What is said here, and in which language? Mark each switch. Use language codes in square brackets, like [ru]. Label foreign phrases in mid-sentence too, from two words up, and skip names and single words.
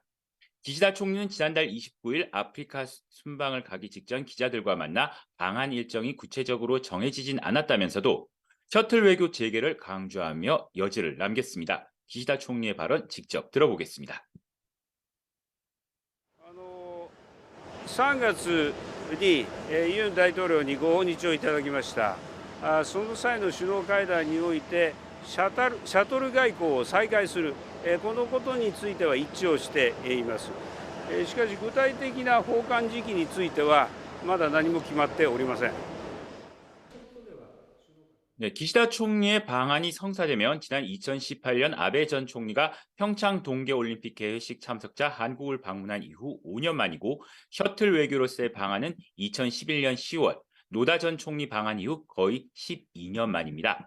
[ko] 기시다 총리는 지난달 29일 아프리카 순방을 가기 직전 기자들과 만나 방한 일정이 구체적으로 정해지진 않았다면서도 셔틀 외교 재개를 강조하며 여지를 남겼습니다. 기시다 총리의 발언 직접 들어보겠습니다. [ja] 3 月にユン大統領にご訪日をいただきました。その際の首脳会談においてシャトル外交を再開するこのことについては一致をしています。しかし具体的な訪韓時期についてはまだ何も決まっておりません。 [ko] 네, 기시다 총리의 방한이 성사되면 지난 2018년 아베 전 총리가 평창 동계올림픽 개회식 참석자 한국을 방문한 이후 5년 만이고 셔틀 외교로서의 방한은 2011년 10월 노다 전 총리 방한 이후 거의 12년 만입니다.